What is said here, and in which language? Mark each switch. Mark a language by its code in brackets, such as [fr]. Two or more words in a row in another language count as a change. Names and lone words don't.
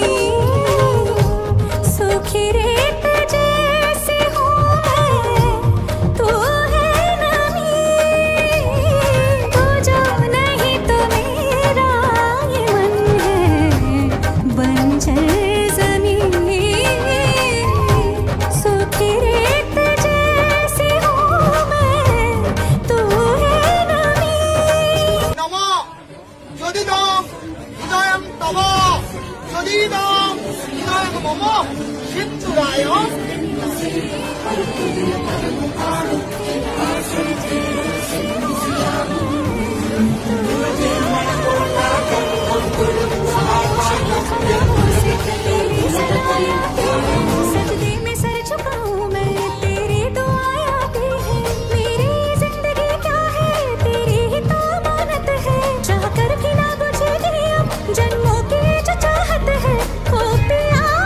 [hi] सूखी रेत जैसी हूँ मैं तू है नमी तू जो नहीं तो मेरा ये मन है बंजर ज़मीन सूखी रेत जैसी हूँ मैं तू है नमी [sa] নম যদিদং হৃদয়ং তব যদিদং হৃদয়ং মম সিদ্ধুরায় [hi] सजदे में सर झुकाऊं मैं तेरी दुआएं आती है मेरी जिंदगी क्या है तेरी ही तो अमानत है चाह कर भी ना बुझेगी अब जन्मों की जो चाहत है ओ पिया